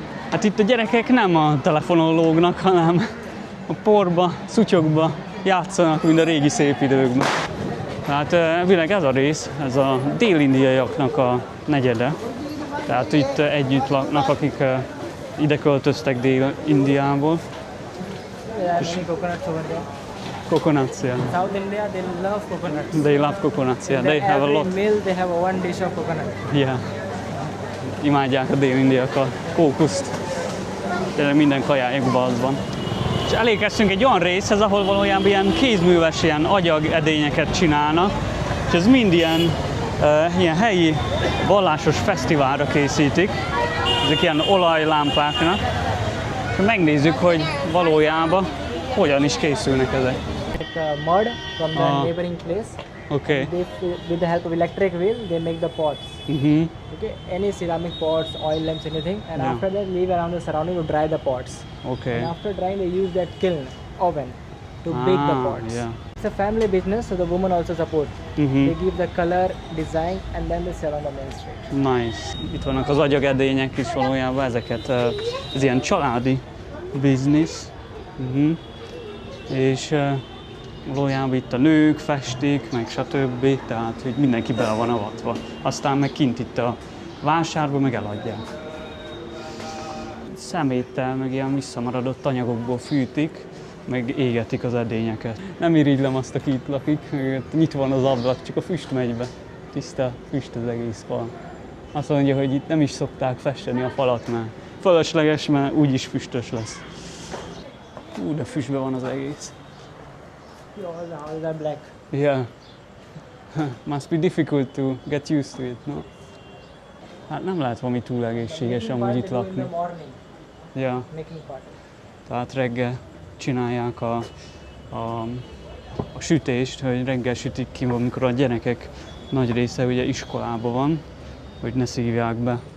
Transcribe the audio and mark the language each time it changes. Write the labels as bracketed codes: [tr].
[hu] Hát itt a gyerekek nem a telefonon lógnak, hanem a porba, szutyokba játszanak, mint a régi szép időkben. Tehát elvileg ez a rész, ez a dél-indiaiaknak a negyede. Tehát itt együtt laknak, akik ide költöztek Dél-Indiából. [en] There are many coconuts over there. Coconuts, yeah. South India, they love coconuts. They love coconuts, yeah. In They have a every lot. meal, they have one dish of coconut. Yeah. [hu] Imádják a dél-indiak a kókuszt. Tényleg minden kajájukban az van. És elérkeztünk egy olyan részhez, ahol valójában ilyen kézműves, ilyen agyag edényeket csinálnak, és ez mind ilyen helyi vallásos fesztiválra készítik. Ezek ilyen olajlámpáknak. És megnézzük, hogy valójában hogyan is készülnek ezek. [en] Like mud from the neighboring place. [hu] Oké. [en] They, with the help of electric wheel, they make the pots. Okay, any ceramic pots, oil lamps, anything, and Yeah. after that, leave around the surrounding to dry the pots. [hu] Oké. [en] And after drying, they use that kiln oven to bake the pots. Yeah. It's a family business, so the women also support. They give the color, design, and then they sell on the main street. Nice. [hu] Itt vannak az agyagedények is valójában, ezeket, ez ilyen családi biznisz. És valójában itt a nők festik, meg stb. Tehát, hogy mindenki bele van avatva. Aztán meg kint itt a vásárban meg eladják. Szeméttel, meg ilyen visszamaradott anyagokból fűtik, meg égetik az edényeket. Nem irigylem azt, aki itt lakik, nyitva van az ablak, csak a füst megy be. Tiszta füst az egész fal. Azt mondja, hogy itt nem is szokták festeni a falat, mert fölösleges, mert úgyis füstös lesz. De füstbe van az egész. [en] All the houses are black. Yeah. Must be difficult to get used to it, no? [hu] Hát nem lehet valami túl egészséges amúgy itt lakni. [en] In the morning, [hu] Ja, [en] making party. [hu] tehát reggel csinálják a sütést, hogy reggel sütik ki, amikor a gyerekek nagy része ugye iskolában van, hogy ne szívják be.